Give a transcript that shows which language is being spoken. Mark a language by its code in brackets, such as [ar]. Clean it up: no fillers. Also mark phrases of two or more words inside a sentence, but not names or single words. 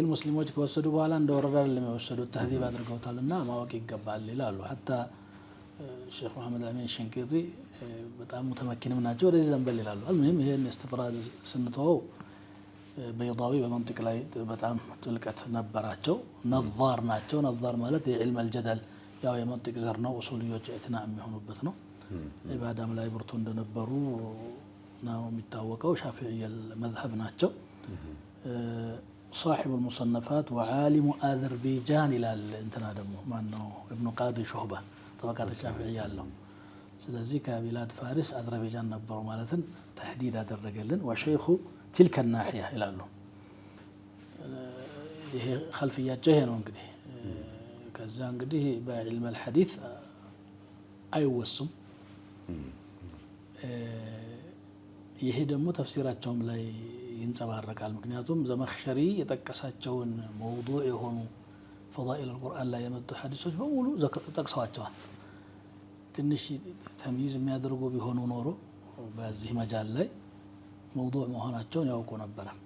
[am] ሙስሊሞች ከወሰዱ በኋላ እንደወረደ አይደለም የወሰዱት፣ ተህዚብ አድርገውታልና ማወቅ ይገባል ይላሉ። ሐታ ሼክ መሐመድ አልአሚን ሸንቂጢ በጣም ሙተመኪንም ናቸው፣ ወደዚህ ዘንበል ይላሉ። አልሙሂም ይሄን እስትጥራድ ስንተወው በይዳዊ በመንጢቅ ላይ በጣም ጥልቀት ነበራቸው። ነዛር ናቸው። ነዛር ማለት [ar] علم الجدل [am] ያው የመንጢቅ ዘር ነው። ኡሱልዮች ኢዕትና የሚሆኑበት ነው። ኢባዳም ላይ ብርቱ እንደነበሩ ነው የሚታወቀው። ሻፊዒ መዝሀብ ናቸው። [ar] صاحب المصنفات وعالم أذربيجان [am] ይላል። እንትና ደግሞ ማነው ኢብኑ ቃዲ ሹህባ ጠበቃት ሻፊዒ ያለው። ስለዚህ ከቢላድ ፋሪስ አዘርባይጃን ነበሩ ማለትን ተሕዲድ አደረገልን። [ar] وشيخ تلك الناحية [am] ይላሉ። ይሄ ኸልፍያቸው ይሄ ነው እንግዲህ። ከዛ እንግዲህ [ar] علم الحديث [am] አይወሱም። ይሄ ደግሞ ተፍሲራቸውም ላይ ይንጸባረቃል። ምክንያቱም ዘመኽሸሪ የጠቀሳቸውን መውዱዕ የሆኑ [ar] فضائل القرآن [am] ላይ የመጡ ሐዲሶች በሙሉ ጠቅሰዋቸዋል። ትንሽ ተምይዝ የሚያደርጉ ቢሆኑ ኖሮ በዚህ መጃል ላይ መውዱዕ መሆናቸውን ያውቁ ነበረ።